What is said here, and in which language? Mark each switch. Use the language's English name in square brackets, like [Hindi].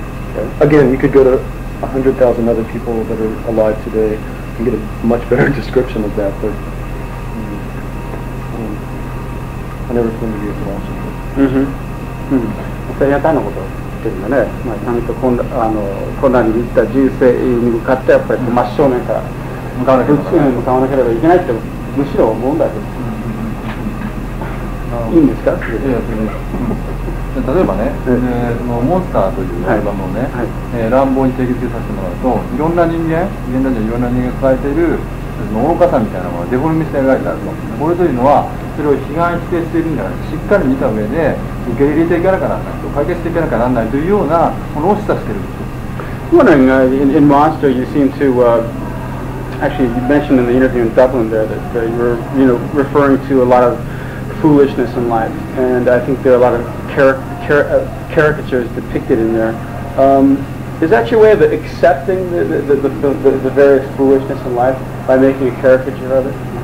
[English] Okay. Again, you could go to 100,000 other people that are alive today and get a much better description of that, but I never claimed to be a philosopher. [Japanese] それやったのことっていうのはね、ちゃんと困難に満ちた人生に向かってやっぱり真正面から向かわなければいけないってむしろ思うんだけど、いいんですか？例えばね、そのモンスターというアルバムをね、乱暴に定義づけさせてもらうと、いろんな人間たちいろんな人間が抱えている愚かさみたいなものがデフォルメして描いてあると。これというのはそれを批判否定しているんじゃなくて、しっかり見た上で受け入れていかなきゃならないと、解決していかなきゃならないというようなものを示唆しているんです。 [English] Wondering, in Monster, you seem to actually you mentioned in the interview in Dublin there that you were referring to a lot of foolishness in life, and I think there are a lot of caricatures depicted in there. Is that your way of accepting the various foolishness in life by making a caricature of it?